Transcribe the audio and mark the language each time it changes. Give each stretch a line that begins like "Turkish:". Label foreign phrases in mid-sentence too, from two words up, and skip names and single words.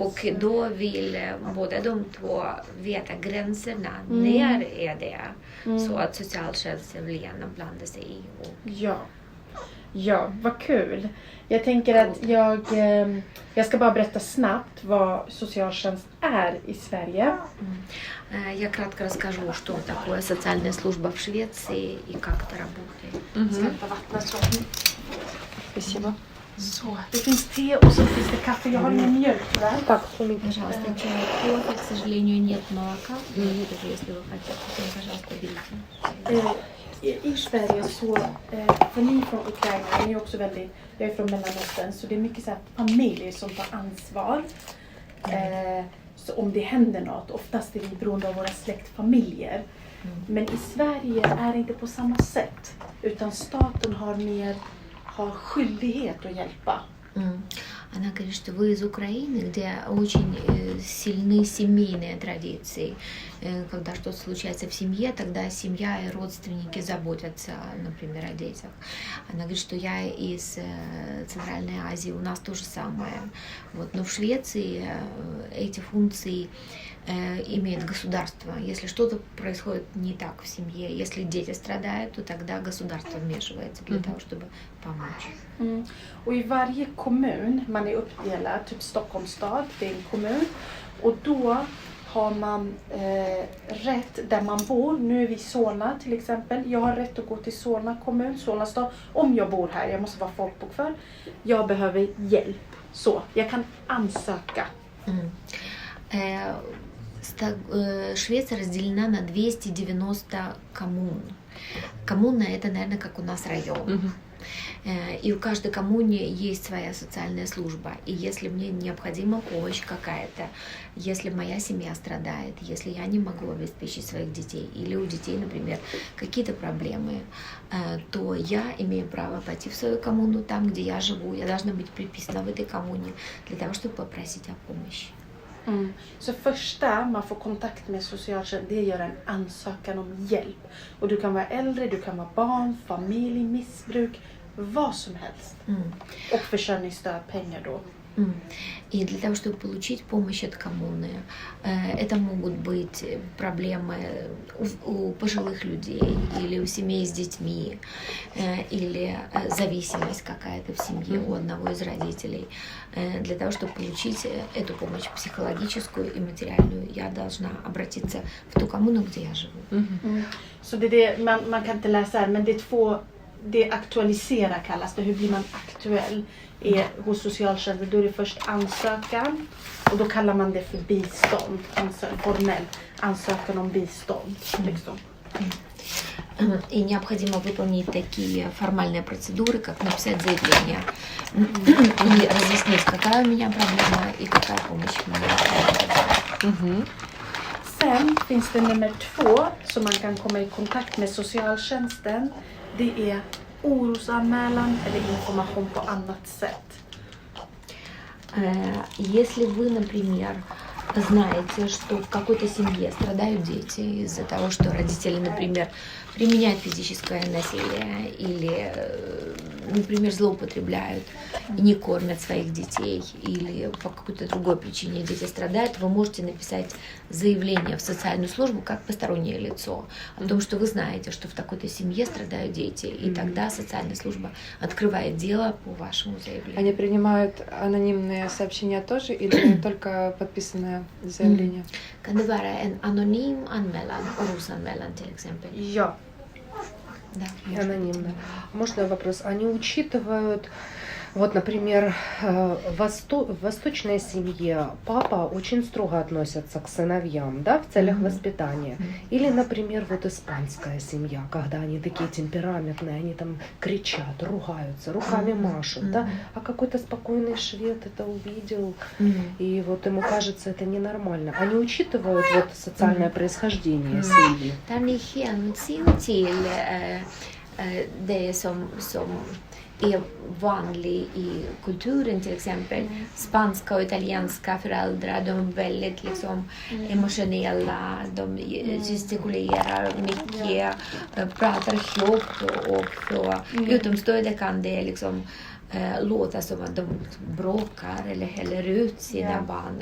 Swedish: Och då vill båda de två veta gränserna. När är det? Så att socialtjänsten vill gärna blanda sig i. Ja, vad kul. Jag tänker att jag ska bara berätta snabbt vad socialtjänst är i Sverige.
Russian: Я кратко расскажу, что такое социальная служба в Швеции и как это работает.
Swedish: Ska hämta vattnet så. Спасибо. Så, det finns te och så finns det kaffe. Jag har ingen mjölk tyvärr.
Russian: Так, помните. Пожалуйста, чай, кофе. К сожалению, нет молока. Даже если вы хотите, то, пожалуйста, берите.
Swedish: I Sverige så, för ni från Ukraina, ni är också väldigt, jag är från Mellanöstern, så det är mycket så här familjer som tar ansvar. Så om det händer något, oftast är vi beroende av våra släktfamiljer. Men i Sverige är det inte på samma sätt, utan staten har skyldighet att hjälpa.
Russian: Она говорит, что вы из Украины, где очень сильны семейные традиции. Когда что-то случается в семье, тогда семья и родственники заботятся, например, о детях. Она говорит, что я из Центральной Азии, у нас то же самое. Вот. Но в Швеции эти функции имеет государство. Если что-то происходит не так в семье, если дети страдают, то тогда государство вмешивается для того, чтобы помочь.
Swedish: Och i varje kommun, man är uppdelad, typ Stockholms stad, det är en kommun. Och då har man rätt där man bor. Nu är vi i Solna till exempel. Jag har rätt att gå till Solna kommun, Solna stad. Om jag bor här, jag måste vara folkbokförd. Jag behöver hjälp. Så, jag kan ansöka.
Russian: Швеция разделена на 290 коммун. Коммуна — это, наверное, как у нас район. И у каждой коммуне есть своя социальная служба. И если мне необходима помощь какая-то, если моя семья страдает, если я не могу обеспечить своих детей, или у детей, например, какие-то проблемы, то я имею право пойти в свою коммуну, там, где я живу. Я должна быть приписана в этой коммуне для того, чтобы pопросить о помощи.
Swedish: Så första man får kontakt med socialtjänsten, det gör en ansökan om hjälp. Och du kan vara äldre, du kan vara barn, familj, missbruk, vad som helst. Och försörjningsstöd, pengar då.
Russian: И для того, чтобы получить помощь от коммуны, это могут быть проблемы у пожилых людей или у семей с детьми, или зависимость какая-то в семье у одного из родителей. Для того, чтобы получить эту помощь психологическую и материальную, я должна обратиться в ту коммуну, где я живу.
Swedish: Så det är det, man kan inte läsa här, men det är aktualisera kallas det. Hur blir man aktuell hos socialtjänsten? Då är det först ansökan och då kallar man det för bistånd. Formell ansökan om bistånd. Liksom.
Russian: И необходимо выполнить такие формальные процедуры, как написать заявление и разъяснить, какая у меня проблема и какая помощь мне необходима.
Swedish: Sen finns det nummer 2 som man kan komma i kontakt med socialtjänsten. Det är orosanmälan eller information på annat sätt.
Russian: Если вы, например, знаете, что в какой-то семье страдают дети из-за того, что родители, например, применяют физическое насилие или, например, злоупотребляют и не кормят своих детей, или по какой-то другой причине дети страдают, вы можете написать заявление в социальную службу как постороннее лицо о том, что вы знаете, что в такой-то семье страдают дети, и тогда социальная служба открывает дело по вашему заявлению. Они принимают анонимные сообщения тоже или только подписанное заявление?
Swedish: Kan det vara en anonym anmälan, orosanmälan till exempel? Ja.
Russian: Да. Анонимно. Можно вопрос? Они учитывают Вот, например, в восточной семье папа очень строго относится к сыновьям, да, в целях воспитания. Или, например, вот испанская семья, когда они такие темпераментные, они там кричат, ругаются, руками машут, да, а какой-то спокойный швед это увидел, и вот ему кажется это ненормально. Они учитывают вот социальное происхождение семьи.
Swedish: Tar ni hänsyn till det som är vanligt i kulturen, till exempel spanska och italienska föräldrar, de är väldigt liksom emotionella, de gestikulerar mycket, pratar högt och för utomstående kan det liksom låta som att de bråkar eller häller ut sina barn.